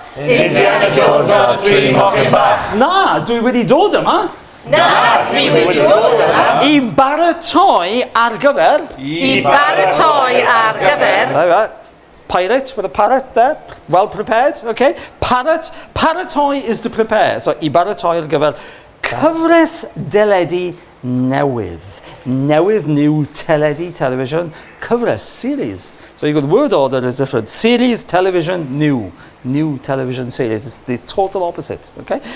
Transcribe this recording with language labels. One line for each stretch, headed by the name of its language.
Welsh: Indiana Jones a'r Tri Mochyn Bach. Na, dwi wedi dod yma Na, dwi wedi dod yma. I baratoi ar gyfer. I baratoi ar gyfer.
English: Right. Pirate with a parrot there, well prepared, okay? Paratoi is to prepare.
Welsh: So I baratoi ar gyfer cyfres deledu newydd.
English: Newydd, new, teledu, television, cyfres, series. So you've got the word order is different. Series, television, new television series. It's the total opposite, okay?